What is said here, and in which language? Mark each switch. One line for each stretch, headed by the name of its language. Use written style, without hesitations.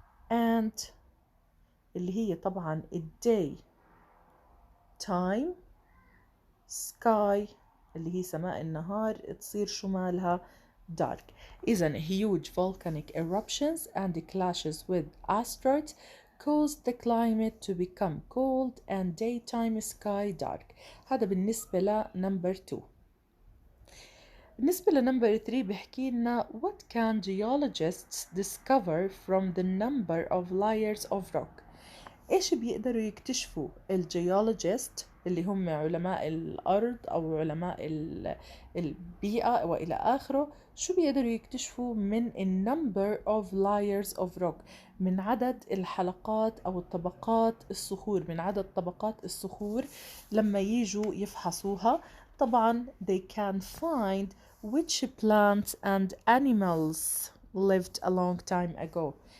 Arabic: and اللي هي طبعا
English: day time sky
Arabic: اللي هي سماء النهار تصير شو مالها؟ dark.
English: إذن huge volcanic eruptions and clashes with asteroids caused the climate to become cold and daytime sky dark.
Arabic: هذا بالنسبة لنمبر 2. بالنسبة لنمبر 3 بحكي لنا
English: what can geologists discover from the number of layers of rock.
Arabic: إيش بيقدروا يكتشفوا الجيولوجيست اللي هم علماء الأرض أو علماء البيئة وإلى آخره؟ شو بيقدروا يكتشفوا من
English: number of layers of rock،
Arabic: من عدد الحلقات أو الطبقات الصخور، من عدد طبقات الصخور لما يجوا يفحصوها.
English: طبعا they can find which plants and animals lived a long time ago.